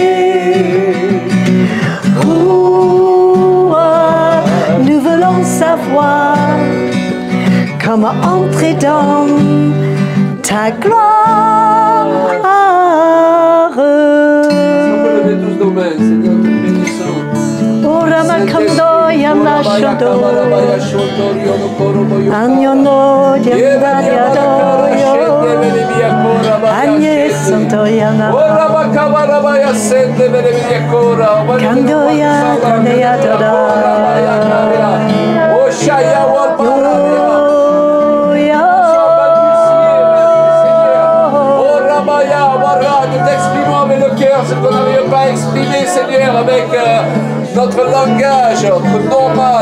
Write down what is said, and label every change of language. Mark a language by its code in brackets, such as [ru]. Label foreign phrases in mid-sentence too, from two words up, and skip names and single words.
[fr] Nous voulons savoir comment entrer dans ta gloire. Ora makando yamna shodo, anyono yamna yadoyo, anye santo yamna, kando yamna yadoyo. Ce qu'on n'arrive pas à exprimer, Seigneur, avec notre langage normal.